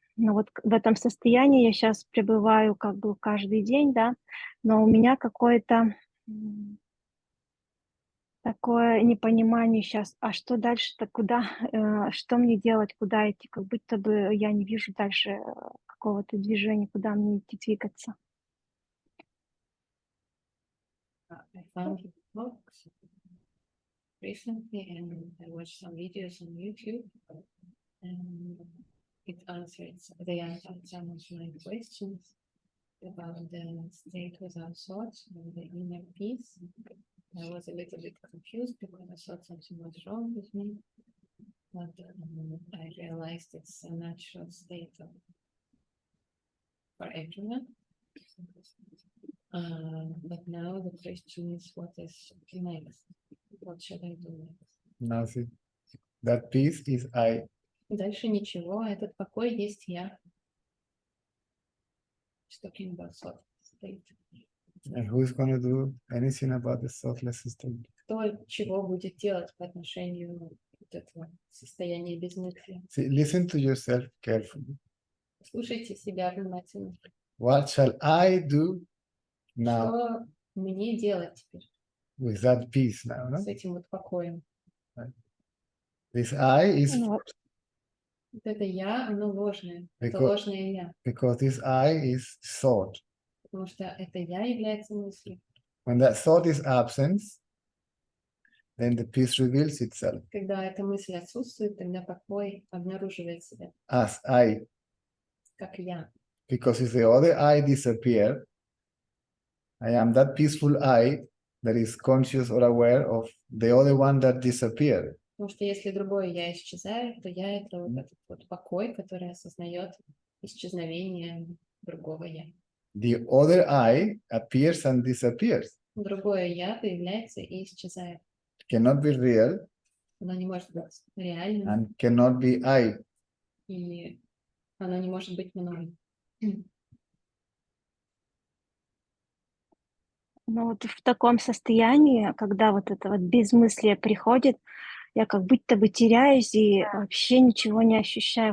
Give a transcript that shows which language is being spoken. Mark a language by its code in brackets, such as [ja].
[ru] Но вот в этом состоянии я сейчас пребываю как бы каждый день, да, но у меня какое-то такое непонимание сейчас, а что дальше-то, куда, что мне делать, куда идти, как будто бы я не вижу дальше какого-то движения, куда мне идти двигаться. [en] I found your books recently and I watched some videos on YouTube and they answered some of my questions about the state without thoughts and the inner peace. I was a little bit confused because I thought something was wrong with me, but I realized it's a natural state for everyone. But now the question is, what is next? What should I do next? Nothing. That peace is I. [ru] Дальше ничего, этот покой есть я. [en] Just talking about thought state. And who is going to do anything about the thoughtless state? [ru] Кто чего будет делать по отношению вот этого состояния безмыслия? [en] See, listen to yourself carefully. [ru] Слушайте себя внимательно. [en] What shall I do now [ru] Что мне делать теперь [en] with that peace now? No? [ru] с этим вот покоем? [en] This I is [ru] Вот. Вот это я, оно ложное. Это [en] Because- [ru] ложное я. [en] because this I is thought. [ru] Потому что это я является мыслью. [en] When that thought is absent, then the peace reveals itself [ru] Когда эта мысль отсутствует, тогда покой обнаруживает себя, [en] as I. [ru] как я. [en] Because if the other I disappear, I am that peaceful I that is conscious or aware of the other one that disappeared. [ru] Потому что если другое я исчезает, то я это вот этот вот покой, который осознает исчезновение другого я. [en] The other I appears and disappears. [ru] Другое я появляется и исчезает. [en] Cannot be real [ru] Оно не может быть реальным, [en] and cannot be I. [ru] и оно не может быть мной. Но вот в таком состоянии, когда вот это вот безмыслие приходит, я как будто бы теряюсь и вообще ничего не ощущаю.